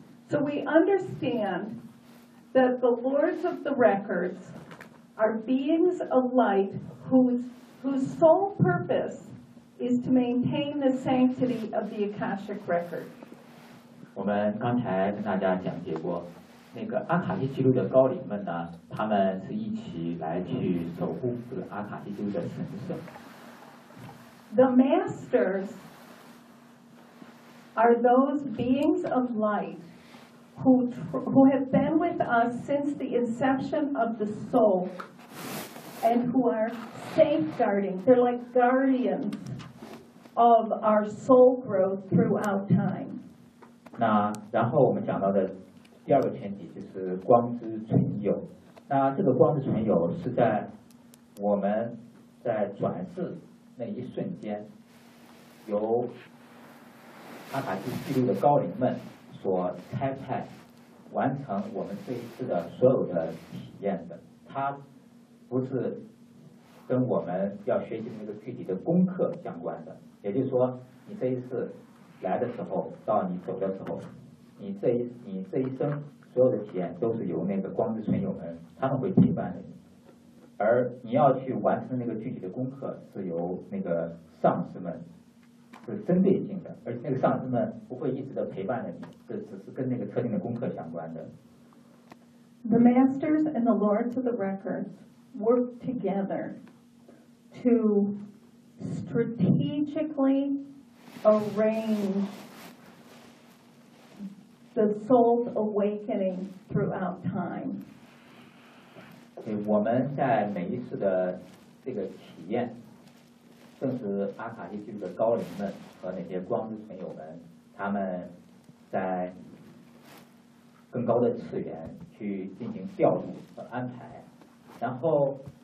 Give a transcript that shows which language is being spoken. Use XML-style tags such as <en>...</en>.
<en>So we understand that the lords of the records are beings of light whose sole purpose is to maintain the sanctity of the Akashic record.</en> <zh>我们刚才跟大家讲解过，那个阿卡西记录的高龄们呢，他们是一起来去守护这个阿卡西记录的神圣。</zh> <en>The masters. Are those beings of light who have been with us since the inception of the soul and who are safeguarding, they're like guardians of our soul growth throughout time.</en> <zh>那然后我们讲到的第二个前提就是光之存有，那这个光之存有是在我们在转世那一瞬间由阿卡西记录的高龄们所差派完成我们这一次的所有的体验的，它不是跟我们要学习的那个具体的功课相关的。也就是说，你这一次来的时候，到你走的时候，你这一生所所有的体验都是由那个光之存有们他们会陪伴的你，而你要去完成那个具体的功课是由那个上师们是针对性的，而那个上师们不会一直的陪伴着你，这只是跟那个特定的功课相关的。</zh> <en>The masters and the lords of the records work together to strategically arrange the soul's awakening throughout time.</en> <zh>对，我们在每一次的这个体验，正是阿卡西记录的高龄们和那些光之存有们，他们在更高的次元去进行调度和安排，然后</zh>